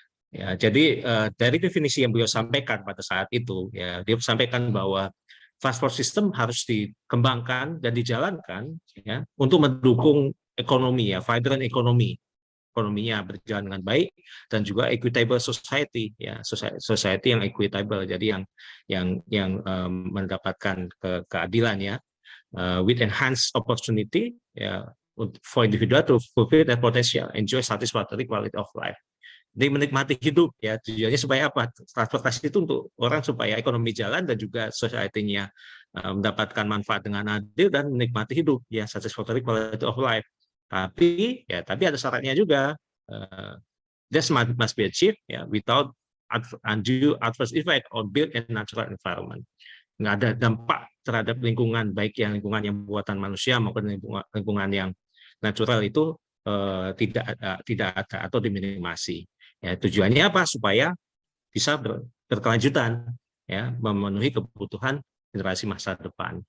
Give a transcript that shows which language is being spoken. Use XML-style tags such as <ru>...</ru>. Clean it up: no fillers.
<id>Ya, jadi dari definisi yang beliau sampaikan pada saat itu, ya, dia sampaikan bahwa transport system harus dikembangkan dan dijalankan, ya, untuk mendukung ekonomi, ya, vibrant ekonomi, ekonominya berjalan dengan baik, dan juga equitable society, ya, society yang equitable, jadi yang mendapatkan keadilan, ya,</id> <en>with enhanced opportunity, ya, for individual to fulfill their potential, enjoy satisfactory quality of life.</en> <id>Jadi menikmati hidup, ya, tujuannya supaya apa? Transportasi itu untuk orang supaya ekonomi jalan dan juga society-nya mendapatkan manfaat dengan adil dan menikmati hidup, ya,</id> <en>satisfactory quality of life.</en> <id>Tapi ada syaratnya juga.</id> <en>This must be achieved, ya, without undue adverse effect on built and natural environment.</en> <id>Nggak ada dampak terhadap lingkungan, baik yang lingkungan yang buatan manusia maupun lingkungan yang natural itu tidak ada atau diminimasi. Ya, tujuannya apa? Supaya bisa berkelanjutan, ya, memenuhi kebutuhan generasi masa depan.</id>